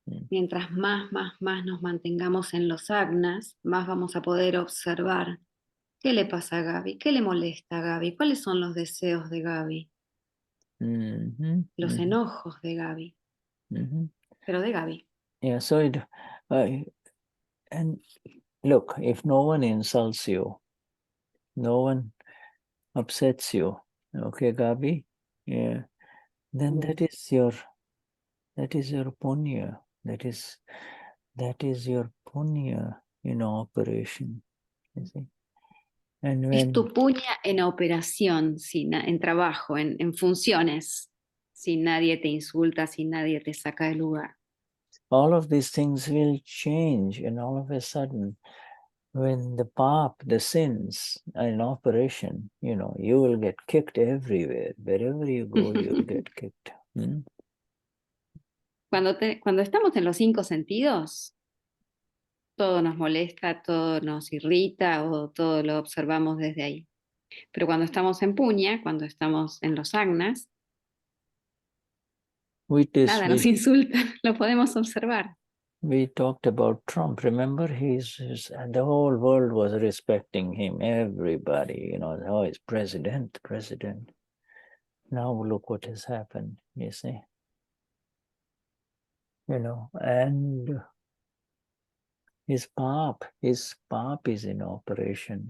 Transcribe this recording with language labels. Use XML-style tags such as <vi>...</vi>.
<es>Mientras más nos mantengamos en los agnas, más vamos a poder observar qué le pasa a Gabi, qué le molesta a Gabi, cuáles son los deseos de Gabi, los enojos de Gabi, pero de Gabi.</es> <en>Yeah, so and look, if no one insults you, no one upsets you, okay, Gabi, yeah, then that is your punya. That is your punya in operation. You see? And when,</en> <es>es tu puña en operación, en trabajo, en funciones, si nadie te insulta, si nadie te saca del lugar.</es> <en>All of these things will change, and all of a sudden when the sins are in operation, you know, you will get kicked everywhere. Wherever you go, you'll get kicked.</en> <es>Cuando estamos en los 5 sentidos, todo nos molesta, todo nos irrita o todo lo observamos desde ahí. Pero cuando estamos en puña, cuando estamos en los agnas, nada nos insulta, lo podemos observar.</es> <en>We talked about Trump. Remember, the whole world was respecting him. Everybody, you know, oh, he's president. Now look what has happened, you see. You know, and his pop is in operation.</en>